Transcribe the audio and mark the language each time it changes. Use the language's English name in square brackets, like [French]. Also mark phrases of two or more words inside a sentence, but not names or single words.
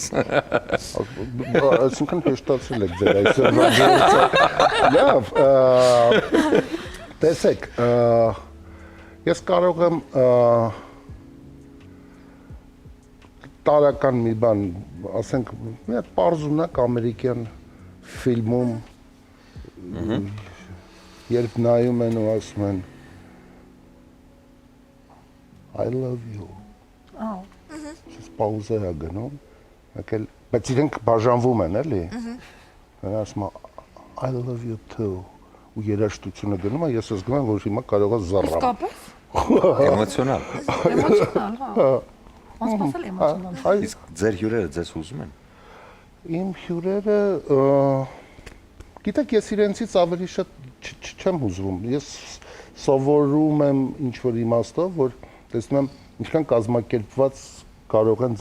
[Armenian] Այսինքն հեշտացրել եք ձեր այսօր։ Լավ, տեսեք, ես կարող եմ տարական մի բան, ասենք, մի հատ պարզունակ ամերիկյան ֆիլմում, երբ նայում են ու ասում են [English] I love you։ [Armenian] Ես պաուզա է գնում, բայց իրենք բաժանվում են, էլի։ Ասում է [English] I love you too։ [Armenian] Ու երաժշտությունը գնում է, ես զգում եմ, որ հիմա կարող է զառամ։ Իսկապես։ Էմոցիոնալ։ Էմոցիոնալ, հա։ Անսպասելի էմոցիոնալ։ Իսկ ձեր հյուրերը ձեզ հուզում են։ Իմ հյուրերը, գիտեք, ես իրենցից ավելի շատ չեմ հուզվում։ Ես սովորում եմ ինչ-որ իմաստով, որ տեսնում եմ, ինչքան կազմակերպված կարող են